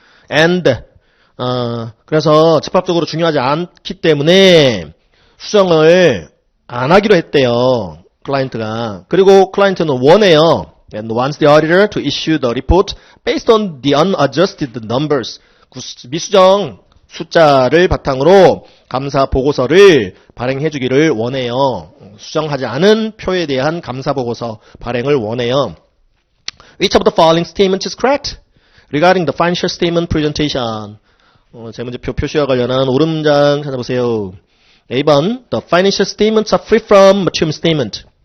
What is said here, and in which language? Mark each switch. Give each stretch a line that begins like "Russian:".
Korean: and 그래서 집합적으로 중요하지 않기 때문에 수정을 안 하기로 했대요. 클라이언트가. 그리고 클라이언트는 원해요.
English: and wants the auditor to issue the report based on the unadjusted numbers.
Korean: 미수정 숫자를 바탕으로 감사 보고서를 발행해 주기를 원해요. 수정하지 않은 표에 대한 감사 보고서 발행을 원해요.
English: Which of the following statements is correct? Regarding the financial statement presentation.
Korean: 재무제표 표시와 관련한 옳은 문장 찾아보세요.
English: A번, the financial statements are free from material statement.